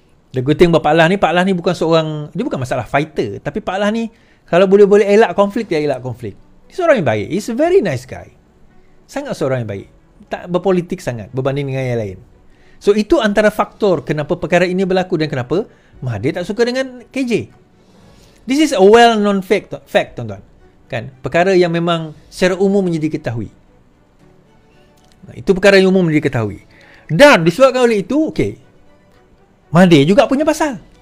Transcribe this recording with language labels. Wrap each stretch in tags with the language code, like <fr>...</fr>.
<en>The good thing about</en> <ms>Pak Lah ni bukan seorang, dia bukan masalah fighter, tapi Pak Lah ni kalau boleh elak konflik, dia elak konflik. Dia seorang yang baik.</ms> <en>He's a very nice guy.</en> <ms>Sangat seorang yang baik. Tak berpolitik sangat berbanding dengan yang lain. So itu antara faktor kenapa perkara ini berlaku dan kenapa Mahathir tak suka dengan KJ.</ms> <en>This is a well-known fact,</en> <ms>tuan-tuan. Kan? Perkara yang memang secara umum diketahui. Itu perkara yang umum diketahui. Dan disebabkan oleh itu, Mahathir juga punya pasal.</ms>